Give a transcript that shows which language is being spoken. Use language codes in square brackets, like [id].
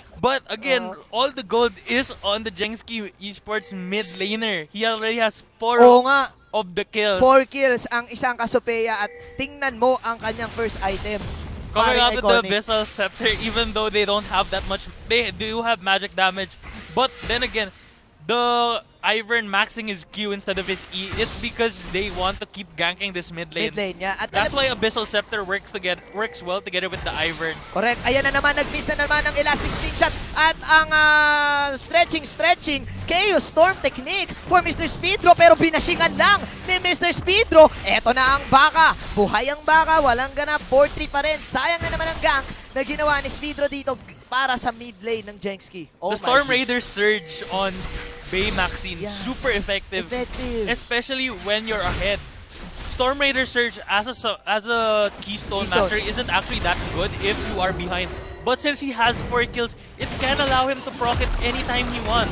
[en] But again, all the gold is on the JSKI Esports mid laner. He already has 4 [tl] nga, [en] of the kills. [tl] 4 kills ang isang Kasopeya at tingnan mo ang kanyang [en] first item. Coming out with the iconic. Abyssal Scepter, even though they don't have that much, they do have magic damage. But then again, the Ivern maxing his Q instead of his E, it's because they want to keep ganking this mid lane. At That's why Abyssal Scepter works well together with the Ivern. [tl] Correct. Ayan na naman, nag-miss na naman ang elastic slingshot at ang stretching Chaos Storm technique for Mr. Speedro, pero binashingan lang ni Mr. Speedro. Eto na ang baka. Buhay ang baka, walang ganap, 4-3 pa rin. Sayang na naman ang gank na ginawa ni Speedro dito para sa mid lane ng JSKI. [en] The Storm Raider surge on Bay Maxine, super effective. Especially when you're ahead. Storm Raider surge as a Keystone Master isn't actually that good if you are behind. But since he has 4 kills, it can allow him to proc it anytime he wants.